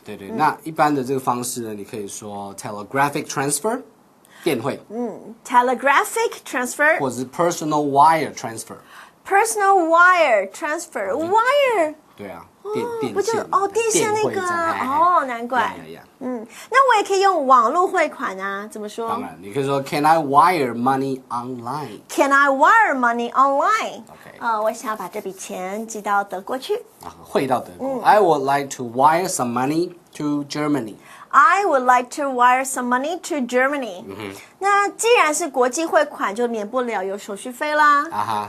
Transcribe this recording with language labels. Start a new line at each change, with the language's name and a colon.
Chinese: 对对，那一般的这个方式呢，你可以说 telegraphic transfer， 电汇。
English: telegraphic transfer，或者是 personal wire transfer。personal wire transfer，wire。
Chinese: 对啊，不就电线那个啊？难怪。那我也可以用网络汇款啊，怎么说？当然，你可以说
English: Can I wire money online? Can I wire money online? OK
Chinese: 我想要把这笔钱寄到德国去。汇到德国。
English: I would like to wire some money to Germany. I would like to wire some money to Germany.
Chinese: 那既然是国际汇款，就免不了有手续费啦。